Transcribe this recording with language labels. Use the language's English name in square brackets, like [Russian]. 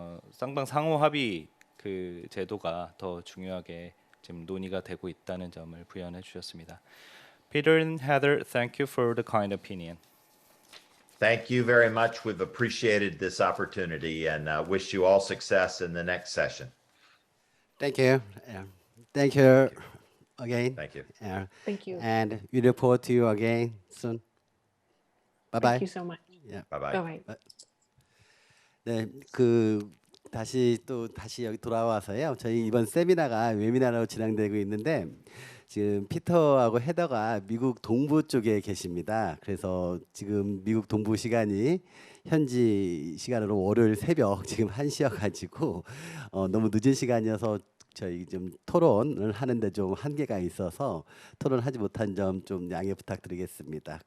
[Korean] 쌍방 상호 합의 그 제도가 더 중요하게 지금 논의가 되고 있다는 점을 부연해 주셨습니다. [English] Peter and Heather, thank you for the kind opinion. Thank you very much. We've appreciated this opportunity and wish you all success in the next session. Thank you. Thank you again. Thank you. Thank you. And we look forward to you again soon. Bye bye. Thank you so much. Yeah. Bye-bye. Bye-bye. [Korean] 네, 다시 여기 돌아와서요. 저희 이번 세미나가 웨비나로 진행되고 있는데 지금 피터하고 헤더가 미국 동부 쪽에 계십니다. 그래서 지금 미국 동부 시간이 현지 시간으로 월요일 새벽 지금 1시여가지고 너무 늦은 시간이어서 저희 좀 토론을 하는데 좀 한계가 있어서 토론하지 못한 점 좀 양해 부탁드리겠습니다.